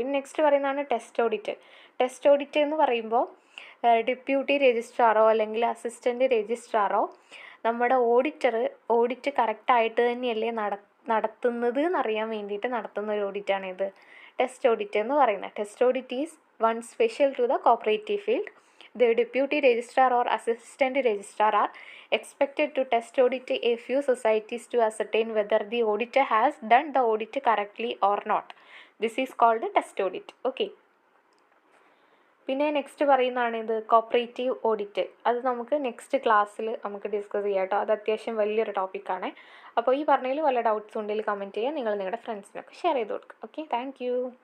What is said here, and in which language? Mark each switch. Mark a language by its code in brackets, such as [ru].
[ml] പിന്നെ നെക്സ്റ്റ് പറയുന്നതാണ് test audit. Test audit എന്ന് പറയുമ്പോൾ ഡെപ്യൂട്ടി രജിസ്ട്രാറോ അല്ലെങ്കിൽ അസിസ്റ്റൻറ്റ് രജിസ്ട്രാറോ നമ്മുടെ ഓഡിറ്റ് കറക്റ്റായിട്ട് തന്നെയല്ലേ നടത്തുന്നത് എന്നറിയാൻ വേണ്ടിയിട്ട് നടത്തുന്ന ഒരു ഓഡിറ്റാണ് ഇത് ടെസ്റ്റ് ഓഡിറ്റ് എന്ന് പറയുന്നത്. [en] Test audit is one special to the cooperative field. The deputy registrar or assistant registrar are expected to test audit a few societies to ascertain whether the auditor has done the audit correctly or not. This is called test audit. Okay. [ml] പിന്നെ next പറയുന്നതാണ് ഇത് cooperative audit. അത് നമുക്ക് next ക്ലാസ്സിൽ നമുക്ക് discuss ചെയ്യാം കേട്ടോ. അത് അത്യാവശ്യം വലിയൊരു ടോപ്പിക്കാണ്. അപ്പോൾ ഈ പറഞ്ഞതിൽ വല്ല ഡൗട്ട്സ് ഉണ്ടെങ്കിൽ കമൻറ്റ് ചെയ്യുക. നിങ്ങൾ നിങ്ങളുടെ ഫ്രണ്ട്സിനൊക്കെ ഷെയർ ചെയ്ത് കൊടുക്കുക. Okay, thank you.